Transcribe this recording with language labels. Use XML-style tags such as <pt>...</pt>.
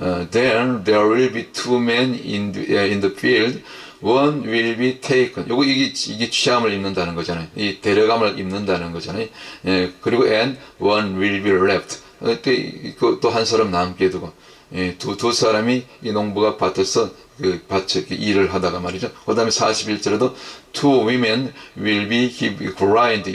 <en>Then there will be two men in the field, one will be taken.</en> <ko>이게 취함을 입는다는 거잖아요. 이 데려감을 입는다는 거잖아요. 그리고</ko> <en>and one will be left.</en> <ko>또 한 사람 남게 두고 두 사람이 이 농부가 밭에서 그 밭에 일을 하다가 말이죠. 그 다음에 41절에도</ko> <en>two women will be grind.</en>